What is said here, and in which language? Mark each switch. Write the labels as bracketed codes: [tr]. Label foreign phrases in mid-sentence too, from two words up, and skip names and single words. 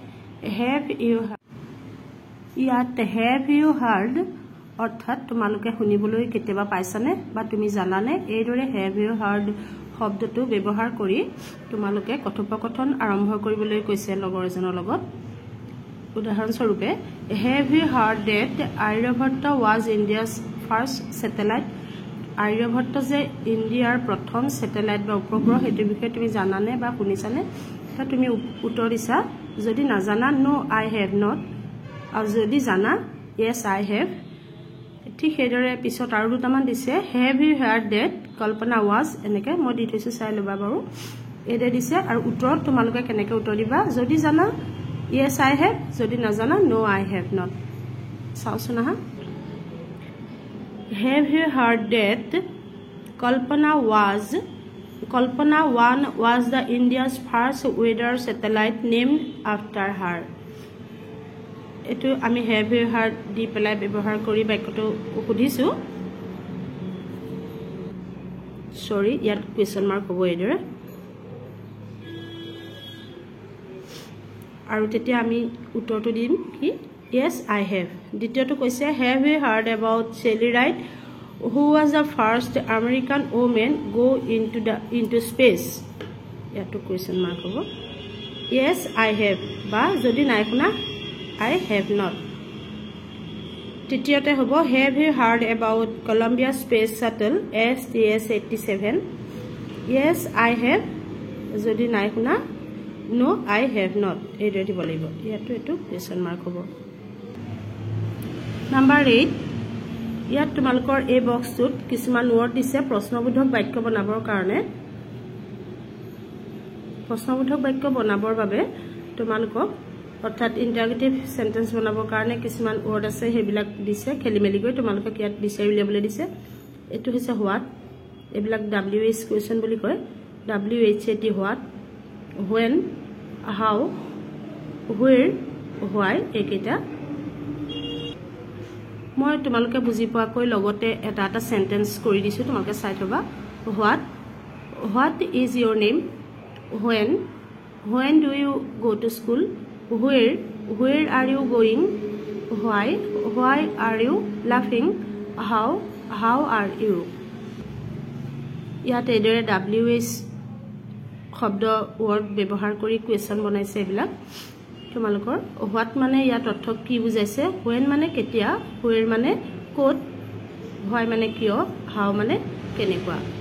[en] have you heard [as] অৰ্থাৎ তোমালোকে শুনিবলৈ কেতিয়াবা পাইছানে বা তুমি জানানে এইদৰে [en] have you heard [as] শব্দটো ব্যৱহাৰ কৰি তোমালোকে কথোপকথন আৰম্ভ কৰিবলৈ কৈছে লগৰ এজনৰ লগত উদাহৰণ স্বৰূপে [en] have you heard that Aryabhatta was India's first satellite [as] Aryabhatta যে ইন্ডিয়াৰ প্ৰথম স্যাটেলাইট বা উপগ্ৰহ হেতু বিষয়ে তুমি জানানে বা শুনিছানে তা তুমি উত্তৰ দিছা যদি না জানা [en] no I have not [as] আৰু যদি জানা [en] yes I have [as] ঠিক হেদৰে পিছত আৰু দুটামান দিছে [en] have you heard that Kalpana was [as] এনেকে মই দি থৈছো চাই লবা বাৰু এদে দিছে আৰু উত্তৰত তোমালোকে কেনেকৈ উত্তৰ দিবা যদি জানা [en] yes I have [as] যদি না জানা [en] no I have not [as] চাওচোন হা [en] have you heard that Kalpana 1 was the India's first weather satellite named after her [as] এটো আমি [en] have you heard [as] দি পেলাই ব্যৱহাৰ কৰি বাক্যটো সুধিছো সৰি ইয়াত কোৱেশ্চন মাৰ্ক হ'ব এদৰে আৰু তেতিয়া আমি উত্তৰটো দিম কি [en] yes I have [as] দ্বিতীয়টো কৈছে have [en] you heard about Sally Ride who was the first American woman go into space [as] ইয়াতো কোৱেশ্চন মাৰ্ক হ'ব [en] yes I have [as] বা যদি নাই শুনা [en] I have not [as] তৃতীয়তে হ'ব [en] have you heard about Columbia Space Shuttle STS-87 yes I have [as] যদি নাই শুনা [en] no I have not [as] এইদৰে দিব লাগিব ইয়াতো এটো কোৱেশ্চন মাৰ্ক হ'ব নাম্বাৰ 8 ইয়াত তোমালোকৰ এই বক্সটোত কিছুমান ওয়াৰ্ড দিছে প্ৰশ্নবোধক বাক্য বনাবৰ কাৰণে প্ৰশ্নবোধক বাক্য বনাবৰ বাবে তোমালোকক অৰ্থাৎ ইন্টাৰগেটিভ সেন্টেন্স বনাবৰ কাৰণে কিছুমান ওয়াৰ্ড আছে হেবিলাক দিছে খেলিমেলি গৈ তোমালোকক ইয়াত বিচাৰি উলিয়াবলৈ দিছে এটো হৈছে হোৱাট এবিলাক WH কোৱেশ্চন বুলি কয় WHAT হোৱাট [en] when how where why [as] একেটা মই তোমালোকে বুজি পোৱাকৈ লগতে এটা সেন্টেন্স কৰি দিছো তোমালোকে চাই থবা হোৱাট [en] What is your name? When do you go to school? Where are you going? Why are you laughing? How are you? [as] ইয়াত এদৰে WH শব্দ ওয়ার্ড ব্যৱহাৰ কৰি কোৱেশ্চন বনাইছে এবিলাক তোমালোকৰ হোৱাট মানে ইয়াত অৰ্থ কি বুজাইছে when মানে কেতিয়া where মানে ক'ত why মানে কিয় how মানে কেনেকুৱা